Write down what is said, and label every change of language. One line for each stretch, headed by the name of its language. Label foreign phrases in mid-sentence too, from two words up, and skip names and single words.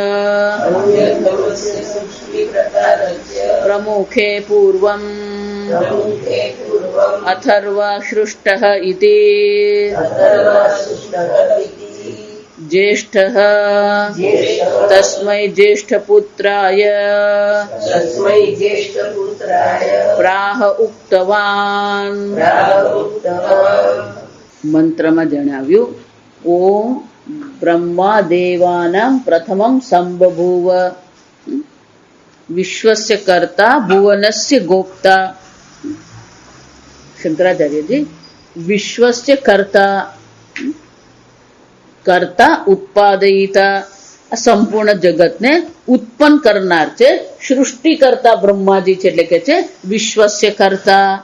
Sanskrit: प्रमुखे पूर्वम् अथर्वा सृष्टः इति ज्येष्ठः तस्मै ज्येष्ठपुत्राय प्राह उक्तवान्
Gujarati: મંત્રમાં જણાવ્યું
Sanskrit: ओम ब्रह्मादेवानां प्रथमं संबभूव विश्वस्य कर्ता भुवनस्य गोप्ता
Gujarati: શંકરાચાર્યજી
Sanskrit: विश्वस्य कर्ता कर्ता उत्पादयिता
Gujarati: આ સંપૂર્ણ જગતને ઉત્પન્ન કરનાર છે સૃષ્ટિકર્તા બ્રહ્માજી છે એટલે કે છે
Sanskrit: विश्वस्य कर्ता